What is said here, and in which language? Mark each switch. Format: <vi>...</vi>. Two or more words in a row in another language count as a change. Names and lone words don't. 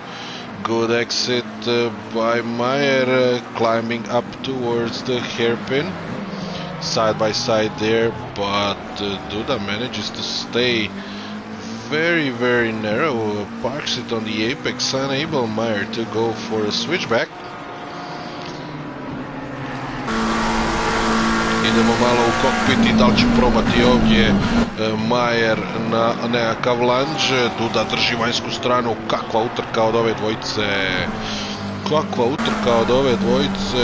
<en>Good exit by Meyer, climbing up towards the hairpin. Side by side there, but Duda manages to stay very, very narrow. Parks it on the apex, unable Meyer to go for a switchback.</en> <hr>Idemo malo u kokpit i da li će probati ovdje Meyer na nekakav lunge. Duda drži vanjsku stranu. Kakva utrka od ove dvojice. Kakva utrka od ove dvojice.</hr>